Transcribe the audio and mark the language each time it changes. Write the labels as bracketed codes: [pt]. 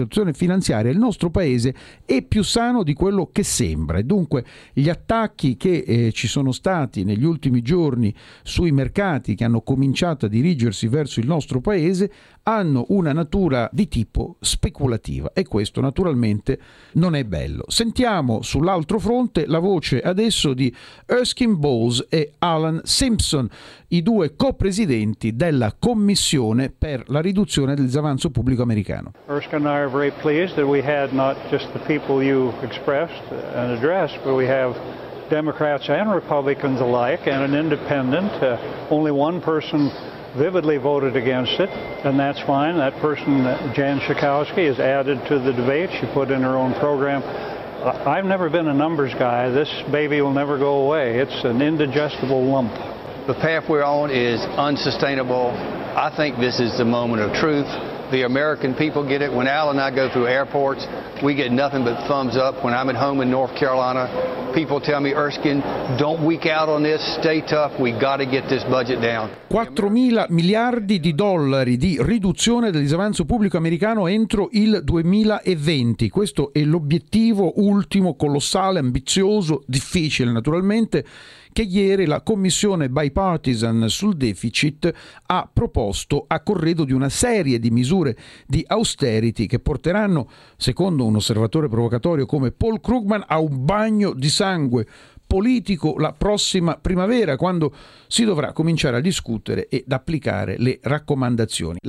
[it] situazione finanziaria, il nostro paese è più sano di quello che sembra. E dunque gli attacchi che ci sono stati negli ultimi giorni sui mercati, che hanno cominciato a dirigersi verso il nostro paese, hanno una natura di tipo speculativa, e questo naturalmente non è bello. Sentiamo sull'altro fronte la voce adesso di Erskine Bowles e Alan Simpson, i due co-presidenti della Commissione per la riduzione del disavanzo pubblico americano. [en] Erskine and I are very pleased that we had not just the people you expressed and addressed, but we have Democrats and Republicans alike, and an independent, only one person vividly voted against it, and that's fine. That person, Jan Schakowsky, is added to the debate. She put in her own program. I've never been a numbers guy. This baby will never go away. It's an indigestible lump. The path we're on is unsustainable. I think this is the moment of truth. The American people get it. When Al and I go through airports, we get nothing but thumbs up. When I'm at home in North Carolina, people tell me, Erskine, don't weak out on this, stay tough, we gotta get this budget down. [it] 4.000 miliardi di dollari di riduzione del disavanzo pubblico americano entro il 2020. Questo è l'obiettivo ultimo, colossale, ambizioso, difficile naturalmente, che ieri la Commissione Bipartisan sul deficit ha proposto a corredo di una serie di misure di austerity che porteranno, secondo un osservatore provocatorio come Paul Krugman, a un bagno di sangue politico la prossima primavera, quando si dovrà cominciare a discutere ed applicare le raccomandazioni.